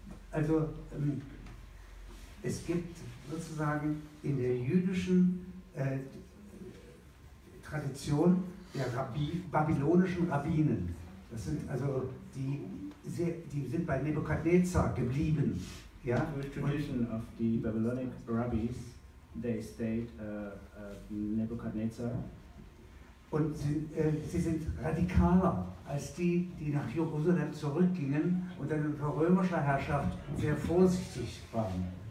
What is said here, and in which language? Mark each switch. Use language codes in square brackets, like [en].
[de] Also es gibt sozusagen in der jüdischen Tradition der babylonischen Rabbinen, das sind also die sind bei Nebukadnezar geblieben. Ja? [en] The tradition of the Babylonic rabbis, they stayed Nebuchadnezzar. [de] Und sie sind radikaler als die nach Jerusalem zurückgingen und dann unter römischer Herrschaft sehr vorsichtig waren.